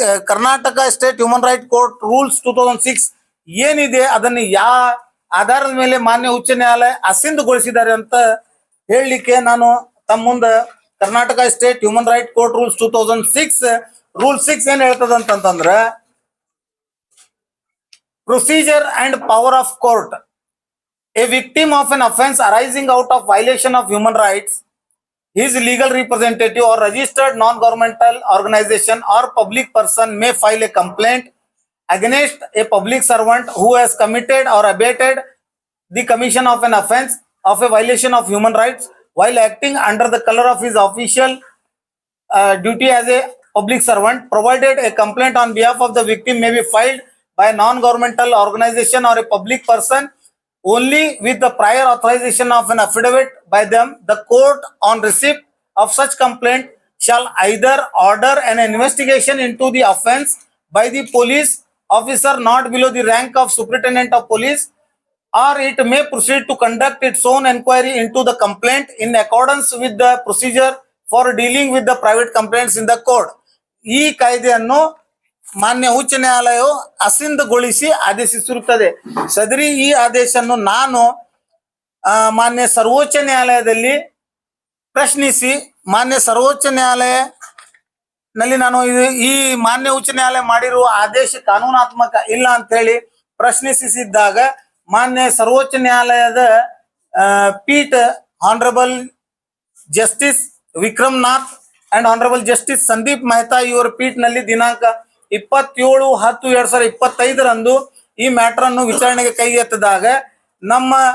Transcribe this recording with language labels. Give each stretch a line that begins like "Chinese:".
Kannada: Karnataka state human right court rules 2006 ಏನಿದೆ ಅದನ್ನು ಯಾವ ಆಧಾರದ ಮೇಲೆ ಮಾನ್ಯ ಉಚ್ಚ ನ್ಯಾಯಾಲಯ ಅಸಿಂಧುಗೊಳಿಸಿದ್ದಾರೆ ಅಂತ ಹೇಳಲಿಕ್ಕೆ ನಾನು ತಮ್ಮ ಮುಂದೆ Karnataka state human right court rules 2006 rule 6 ಏನ್ ಹೇಳ್ತದ ಅಂತಂದ್ರೆ,
English: Procedure and power of court. A victim of an offense arising out of violation of human rights, his legal representative or registered non-governmental organization or public person may file a complaint against a public servant who has committed or abated the commission of an offense of a violation of human rights while acting under the color of his official duty as a public servant, provided a complaint on behalf of the victim may be filed by a non-governmental organization or a public person only with the prior authorization of an affidavit by them. The court on receipt of such complaint shall either order an investigation into the offense by the police officer not below the rank of superintendent of police, or it may proceed to conduct its own inquiry into the complaint in accordance with the procedure for dealing with the private complaints in the court.
Kannada: ಈ ಕಾಯ್ದೆಯನ್ನು ಮಾನ್ಯ ಉಚ್ಚ ನ್ಯಾಯಾಲಯವು ಅಸಿಂಧುಗೊಳಿಸಿ ಆದೇಶಿಸಿರುತ್ತದೆ. ಸದರಿ ಈ ಆದೇಶವನ್ನು ನಾನು ಮಾನ್ಯ ಸರ್ವೋಚ್ಚ ನ್ಯಾಯಾಲಯದಲ್ಲಿ ಪ್ರಶ್ನಿಸಿ ಮಾನ್ಯ ಸರ್ವೋಚ್ಚ ನ್ಯಾಯಾಲಯ ನಲ್ಲಿ ನಾನು ಈ ಮಾನ್ಯ ಉಚ್ಚ ನ್ಯಾಯಾಲಯ ಮಾಡಿರುವ ಆದೇಶ ಕಾನೂನಾತ್ಮಕ ಇಲ್ಲ ಅಂತ ಹೇಳಿ ಪ್ರಶ್ನಿಸಿದ್ದಾಗ ಮಾನ್ಯ ಸರ್ವೋಚ್ಚ ನ್ಯಾಯಾಲಯದ ಪೀಠ honourable justice Vikram Nath and honourable justice Sandeep Mehta ಇವರ ಪೀಠ ನಲ್ಲಿ ದಿನಾಂಕ 27/10/2025 ಈ ಮ್ಯಾಟರ್ ಅನ್ನು ವಿಚಾರಣೆಗೆ ಕೈಗೆತ್ತಿದಾಗ ನಮ್ಮ